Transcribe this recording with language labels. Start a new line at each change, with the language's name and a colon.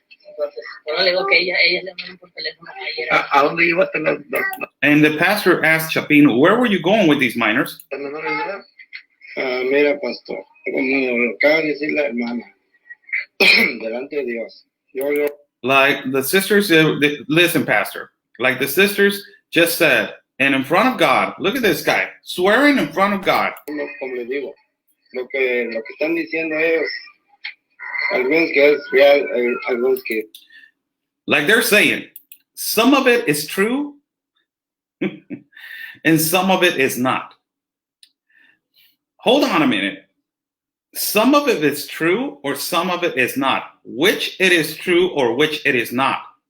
Spanish: Entonces, yo le digo que ella le mandó por teléfono ayer. ¿A dónde ibas a los
English: And the pastor asked Chapin, where were you going with these minors?
Spanish: menores de edad? Mira, pastor, como lo acaba de decir la hermana, delante de Dios.
English: Like the sisters, listen, pastor, like the sisters just said, and in front of God, look at this guy, swearing in front of God.
Spanish: Como les digo, lo que están diciendo ellos, algunos que es real, algunos que...
English: Like they're saying, some of it is true, and some of it is not. Hold on a minute. Some of it is true or some of it is not. Which it is true or which it is not.